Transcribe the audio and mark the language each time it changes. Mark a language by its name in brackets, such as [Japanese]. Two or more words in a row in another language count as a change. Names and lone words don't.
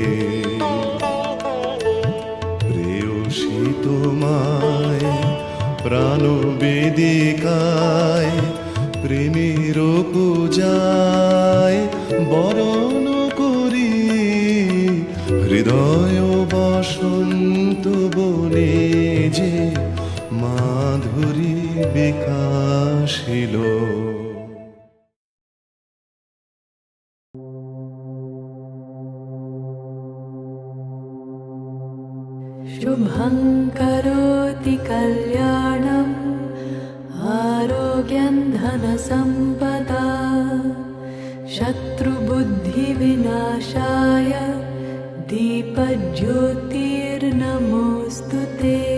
[Bangla] প্রেয়সী তোমায় প্রাণ বেদিকায় প্রেমের পূজায় বরণ করি, হৃদয় বসন্ত বনে যে মাধুরী বিকাশিল। [Sanskrit] शुभं करोति कल्याणम् आरोग्यं धनसम्पदा शत्रुबुद्धिविनाशाय दीपज्योतिर्नमोऽस्तु ते।